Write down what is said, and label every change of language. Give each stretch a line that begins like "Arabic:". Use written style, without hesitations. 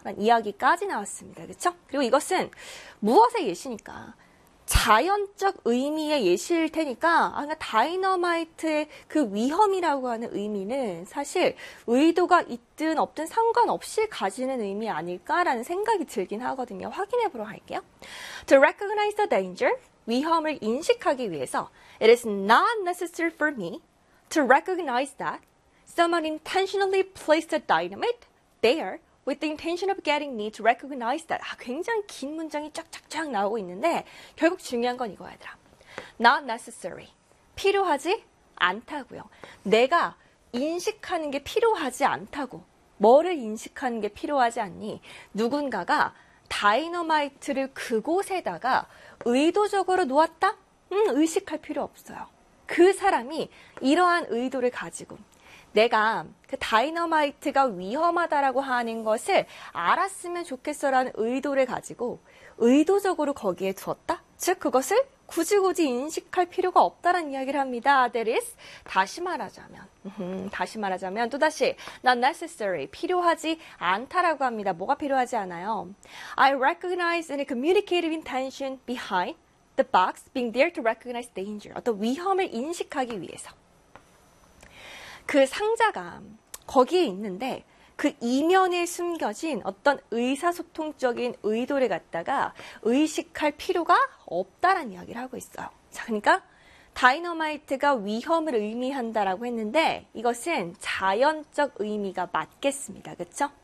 Korean: 라는 이야기까지 나왔습니다. 그쵸? 그리고 이것은 무엇의 예시니까? 자연적 의미의 예시일 테니까, 아, 다이너마이트의 그 위험이라고 하는 의미는 사실 의도가 있든 없든 상관없이 가지는 의미 아닐까라는 생각이 들긴 하거든요. 확인해 보러 갈게요.
English: To recognize the danger,
Korean: 위험을 인식하기 위해서,
English: It is not necessary for me to recognize that someone intentionally placed a dynamite there. With the intention of getting me to recognize that.
Korean: 아, 굉장히 긴 문장이 쫙쫙쫙 나오고 있는데, 결국 중요한 건 이거야, 얘들아.
English: Not necessary.
Korean: 필요하지 않다고요. 내가 인식하는 게 필요하지 않다고. 뭐를 인식하는 게 필요하지 않니? 누군가가 다이너마이트를 그곳에다가 의도적으로 놓았다? 의식할 필요 없어요. 그 사람이 이러한 의도를 가지고. 내가 그 다이너마이트가 위험하다라고 하는 것을 알았으면 좋겠어라는 의도를 가지고 의도적으로 거기에 두었다? 즉, 그것을 굳이 굳이 인식할 필요가 없다라는 이야기를 합니다. That is, 다시 말하자면, 또다시,
English: not necessary,
Korean: 필요하지 않다라고 합니다. 뭐가 필요하지 않아요?
English: I recognize any communicative intention behind the box being there to recognize danger.
Korean: 어떤 위험을 인식하기 위해서. 그 상자가 거기에 있는데 그 이면에 숨겨진 어떤 의사소통적인 의도를 갖다가 의식할 필요가 없다라는 이야기를 하고 있어요. 자, 그러니까 다이너마이트가 위험을 의미한다라고 했는데 이것은 자연적 의미가 맞겠습니다. 그쵸?